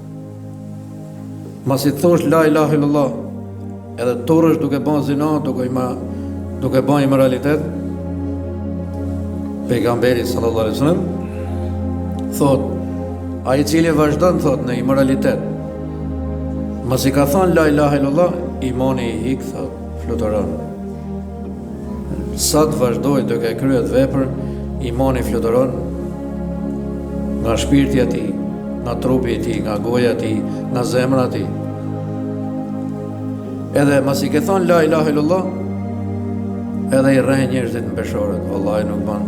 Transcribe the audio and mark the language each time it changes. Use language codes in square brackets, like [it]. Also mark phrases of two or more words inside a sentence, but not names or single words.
[sq] Masi thosh [ar] لا إله إلا الله, [sq] edhe turrësh duke bën zina, duke bën immoralitet, pejgamberi [ar] صلى الله عليه وسلم [sq] thot, ai I cili vazhdon thot në immoralitet, masi ka thënë [ar] لا إله إلا الله, [sq] imani I hik thot, fluturon. Sa të vazhdoj duke kryer vepër, imani fluturon nga shpirti I tij, nga trupi I tij, nga goja e tij, nga zemra e tij. Edhe masi ke thonë [ar] لا إله إلا الله, [sq] edhe I rrejnë njerëzit në peshorët, vallahi nuk ban.